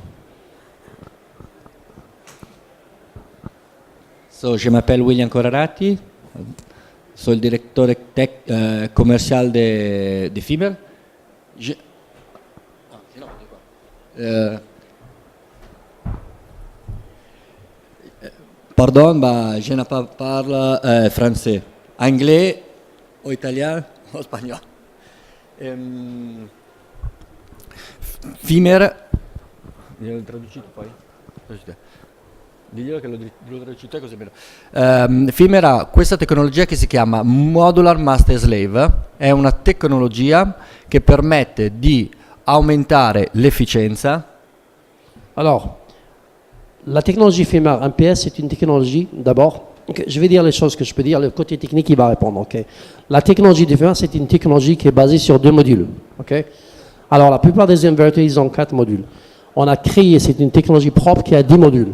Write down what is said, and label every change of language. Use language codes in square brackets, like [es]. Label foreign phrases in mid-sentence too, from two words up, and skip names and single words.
[fr] Je m'appelle [es] William Corrarati, soy el director comercial de Fimer. [fr] Pardon, je ne parle pas français, anglais ou italien ou espagnol. [it] Fimer, glielo traducite poi? Diglielo che lo traduci te così meno. Fimer ha questa tecnologia che si chiama Modular Master Slave, è una tecnologia che permette di aumentare l'efficienza. [fr] Alors, la technologie FEMAR MPS, c'est une technologie, d'abord, je vais dire les choses que je peux dire, le côté technique, il va répondre. Okay. La technologie de FEMAR, c'est une technologie qui est basée sur 2 modules. Okay. Alors, la plupart des inverters, ils ont 4 modules. On a créé, c'est une technologie propre qui a 10 modules.